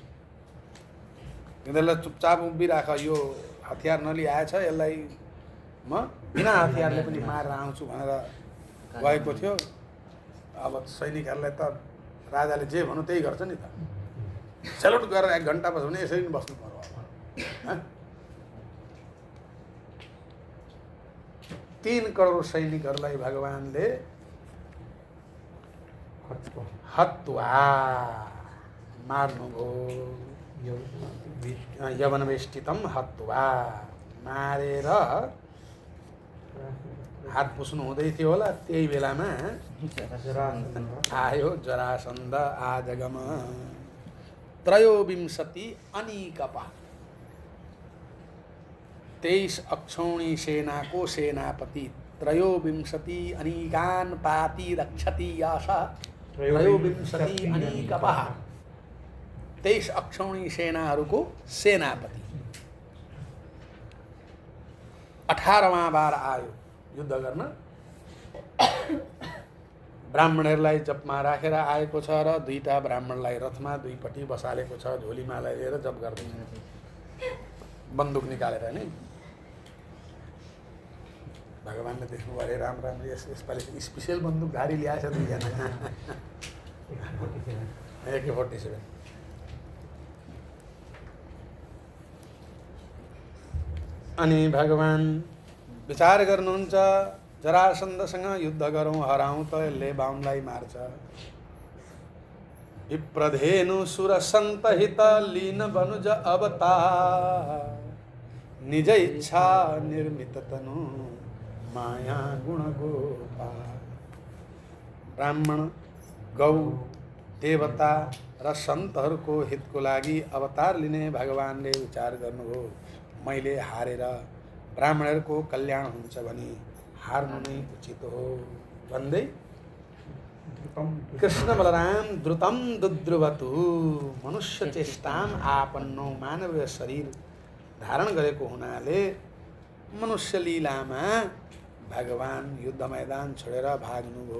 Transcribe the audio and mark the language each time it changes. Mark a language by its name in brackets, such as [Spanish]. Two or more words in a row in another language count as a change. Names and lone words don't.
[Nepali] यिनीहरूलाई चुपचाप उभिराख, यो हतियार नलिआएछ, यसलाई म बिना हतियारले पनि मारेर आउँछु भनेर गएको थियो। अब सैनिकहरूलाई त राजाले जे भन्नु त्यही गर्छ नि त। सेल्युट गरेर 1 घन्टा बस्यो भने यसरी नै बस्नु पर्यो। अब 3 करोड सैनिकहरूलाई भगवानले हत्वा मार्नुभयो। [Sanskrit] यवनवेष्टितम हत्वा, [Nepali] मारेर हात पुस्नु हुँदै थियो होला। त्यही बेलामा आयो जरासन्ध आजगम। [Sanskrit] त्रयोविंशति अनिकपा, [Nepali] 23 अक्षौणी सेनाको सेनापति। [Sanskrit] त्रयोविंशति अनिकान पाति रक्षति आशा। त्रयोविंशति अनिकपा, [Nepali] 23 अक्षौणी सेनाहरूको सेनापति 18वां बार आयो युद्ध गर्न। ब्राह्मणहरूलाई जपमा राखेर आएको छ र 2टा ब्राह्मणलाई रथमा दुईपट्टि बसालेको छ, झोलीमालाई लिएर जप गर्दैछ, बन्दुक निकालेर नि। भगवानले देख्नु अरे राम यसपालि स्पेसल बन्दुकधारी ल्याएछ 2जना। AK-47। अनि भगवान विचार गर्नुहुन्छ, जरासन्धसँग युद्ध गरौँ, हराउँ त यसले बाहुनलाई मार्छ। [Awadhi] विप्रधेनु सुर सन्तहित लीन बनुज अवतार। निज इच्छा निर्मित तनु माया गुण गोपाल। [Nepali] ब्राह्मण, गौ, देवता र सन्तहरूको हितको लागि अवतार लिने भगवानले विचार गर्नुभयो। मैले हारेर ब्राह्मणहरूको कल्याण हुन्छ भने हार्नु नै उचित हो भन्दै कृष्ण बलराम [Sanskrit] द्रुतम दुद्रुवतु मनुष्य चेष्टाम आपन्नो [Nepali] मानवीय शरीर धारण गरेको हुनाले मनुष्य लीलामा भगवान युद्ध मैदान छोडेर भाग्नुभयो।